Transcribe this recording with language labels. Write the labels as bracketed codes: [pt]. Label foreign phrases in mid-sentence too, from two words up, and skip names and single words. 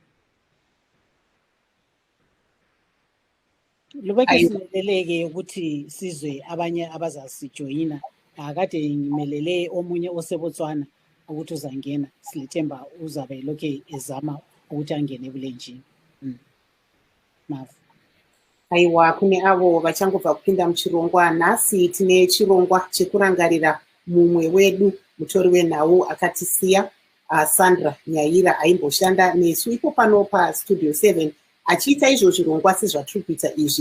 [nd] Lubeke simeleleke ukuthi sizwe abanye abazasijoyina. Kade ngimelele omunye oseBotswana ukuthi uzangena, silethemba uzabe lokhe ezama ukuthi angene ebulenjini. Mafu. [sn] Aiwa, kune avo vachangobva kupinda muchirongwa. Nhasi tine chirongwa chekurangarira mumwe wedu mutori wenhau akatisiya, Sandra Nyaira, aimboshanda nesu ipo pano pastudio 7 achiita izvo zvirongwa sezvatiri kuita izvi.